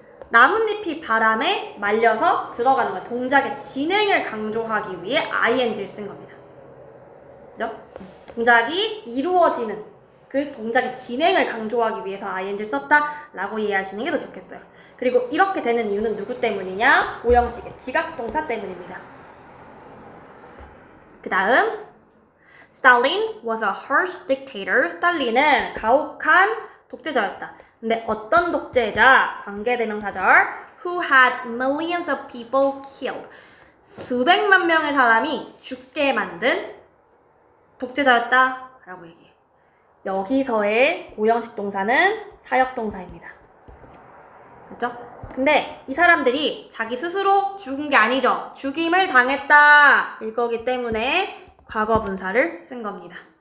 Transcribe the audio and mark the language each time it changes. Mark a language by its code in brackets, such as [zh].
[ko] 나뭇잎이 바람에 말려서 들어가는 거예요. 동작의 진행을 강조하기 위해 ing를 쓴 겁니다. 그죠? 동작이 이루어지는 그 동작의 진행을 강조하기 위해서 ing를 썼다라고 이해하시는 게 더 좋겠어요. 그리고 이렇게 되는 이유는 누구 때문이냐? 오형식의 지각동사 때문입니다. 그 다음 [en] Stalin was a harsh dictator. [ko] 스탈린은 가혹한 독재자였다. 근데 어떤 독재자? 관계대명사절 [en] who had millions of people killed. [ko] 수백만 명의 사람이 죽게 만든 독재자였다 라고 얘기해. 여기서의 오형식 동사는 사역동사입니다. 그렇죠? 근데 이 사람들이 자기 스스로 죽은 게 아니죠. 죽임을 당했다 일 거기 때문에 과거분사를 쓴 겁니다.